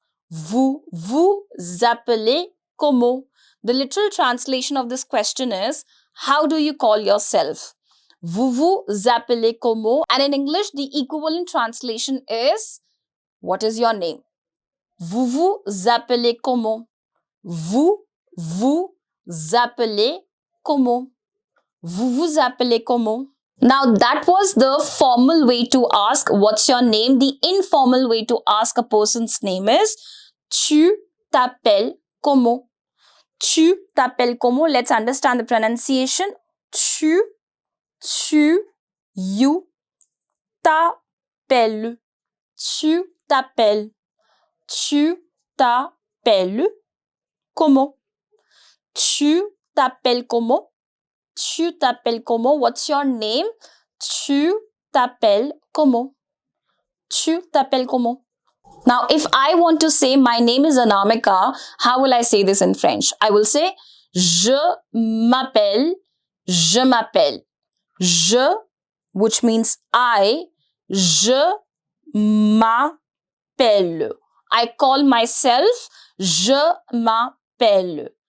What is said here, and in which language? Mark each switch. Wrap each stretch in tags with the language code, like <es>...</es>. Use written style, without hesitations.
<fr>Vous vous appelez comment?</fr> <en>The literal translation of this question is, how do you call yourself?</en> <fr>Vous vous appelez comment?</fr> <en>And in English, the equivalent translation is, what is your name?</en> <fr>Vous vous appelez comment? Vous vous appelez comment? Vous vous appelez comment?</fr> <en>Now, that was the formal way to ask, what's your name? The informal way to ask a person's name is,</en> <fr>tu t'appelles comment? Tu t'appelles comment?</fr> <en>Let's understand the pronunciation.</en> <fr>Tu,</fr> <en>you,</en> <fr>t'appelles. Tu t'appelles. Tu t'appelles comment? Tu t'appelles comment? Tu t'appelles comment?</fr> <en>What's your name?</en> <fr>Tu t'appelles comment? Tu t'appelles comment?</fr> <en>Now, if I want to say my name is Anamika, how will I say this in French? I will say</en> <fr>je m'appelle, je m'appelle. Je,</fr> <en>which means I,</en> <fr>je m'appelle.</fr> <en>I call myself</en> <fr>je m'appelle.</fr>